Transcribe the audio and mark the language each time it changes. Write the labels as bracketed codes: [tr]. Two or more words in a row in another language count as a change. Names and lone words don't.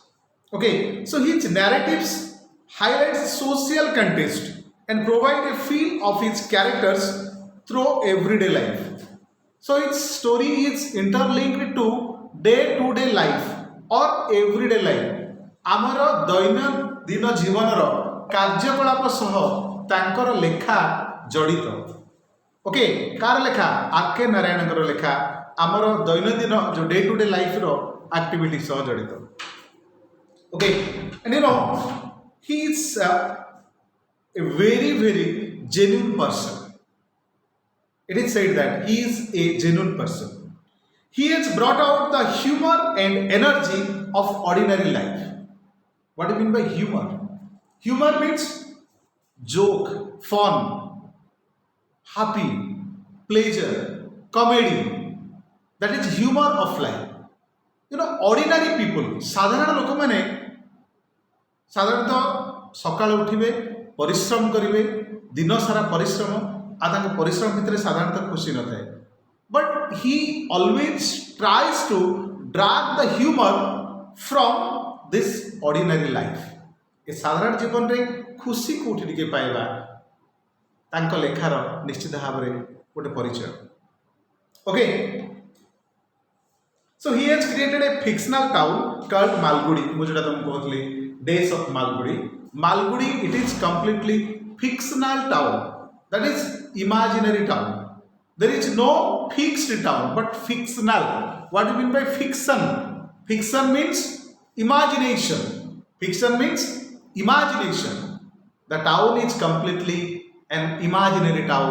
[en] Okay, so his narratives highlight social context and provide a feel of his characters through everyday life. So its story is interlinked to day-to-day life or everyday life. [or] ଆମର ଦୈନନ୍ଦିନ ଜୀବନର କାର୍ଯ୍ୟକଳାପ ସହ ତାଙ୍କର ଲେଖା ଜଡ଼ିତ। ଓକେ, କାର ଲେଖା? ଆର୍ କେ ନାରାୟଣଙ୍କର ଲେଖା ଆମର ଦୈନନ୍ଦିନ ଯେଉଁ [en] day to day life's activity [or] ସହ ଜଡ଼ିତ। ଓକେ, [en] and you know he is a very genuine person. It is said that he is a genuine person. He has brought out the humor and energy of ordinary life. What do you mean by humor? Humor means joke, fun, happy, pleasure, comedy. That is humor of life. You know, ordinary people, [or] ସାଧାରଣ ଲୋକମାନେ ସାଧାରଣତଃ ସକାଳୁ ଉଠିବେ, ପରିଶ୍ରମ କରିବେ, ଦିନ ସାରା ପରିଶ୍ରମ, ଆଉ ତାଙ୍କ ପରିଶ୍ରମ ଭିତରେ ସାଧାରଣତଃ ଖୁସି ନଥାଏ। [en] But he always tries to drag the humor from this ordinary life. [or] ଏ ସାଧାରଣ ଜୀବନରେ ଖୁସି କୋଉଠି ଟିକେ ପାଇବା ତାଙ୍କ ଲେଖାର ନିଶ୍ଚିତ ଭାବରେ ଗୋଟେ ପରିଚୟ। ଓକେ, [en] so he has created a fictional town called Malgudi. ମୁଁ ଯୋଉଟା ତମକୁ କହୁଥିଲି Days of Malgudi. Malgudi, it is completely fictional town. That is imaginary town. There is no fixed town but fictional. What do you mean by fiction? Fiction means imagination. Fiction means imagination. The town is completely an imaginary town.